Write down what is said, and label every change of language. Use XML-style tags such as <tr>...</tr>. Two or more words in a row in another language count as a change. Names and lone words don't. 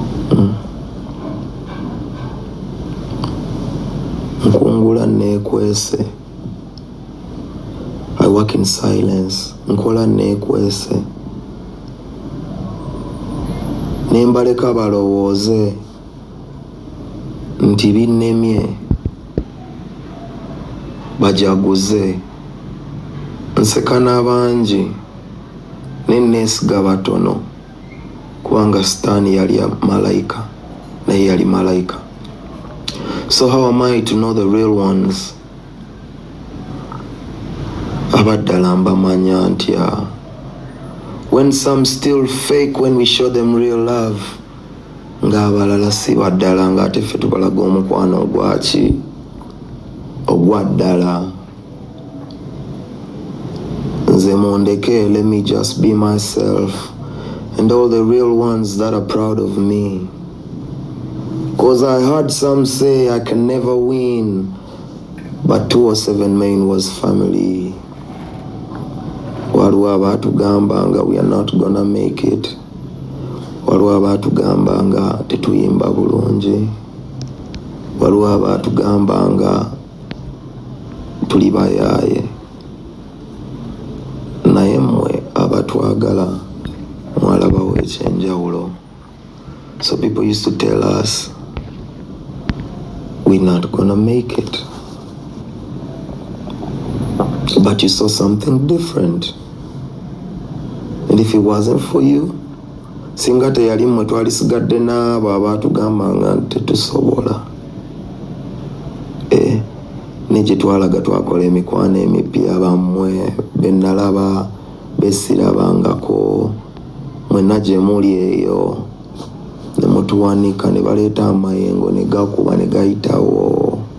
<lg>Mm. Nkungula neekwese.</lg> <en>I work in silence.</en> <lg>Nkola neekwese. Ne mbaleka balowooze nti binnemye, bajaguze. Nseka n'abangi, ne neesiga batono, kubanga Sitaani yali ya malayika, naye yali malayika.</lg> <en>So how am I to know the real ones?</en> <lg>Abaddala mbamanya ntya.</lg> <en>When some still fake when we show them real love.</en> <lg>Ng'abalala si baddala, ng'ate ffe tubalaga omukwano ogwa ki? Ogwa ddala. Nze mundeke,</lg> <en>let me just be myself. And all the real ones that are proud of me. 'Cause I heard some say I can never win, but two oh seven Main was family.</en> <lg>Waliwo abaatugamba nga</lg> <en>we are not gonna make it.</en> <lg>Waliwo abaatugamba nga tetuyimba bulungi. Waliwo abaatugamba nga tuli bayaaye. Naye mmwe abatwagala, mwalabawo ekyenjawulo.</lg> <en>So people used to tell us, "We're not gonna make it." But you saw something different. And if it wasn't for you,</en> <lg>singa teyali mmwe, twalisigadde n'abo abaatugamba nga tetusobola. Eh, ne gye twalaga twakola emikwano emipya, bammwe be nalaba, be sirabangako, mwenna gye muli eyo, ne mutuwanika, ne baleeta amayengo, ne gakuba, ne gayitawo.</lg>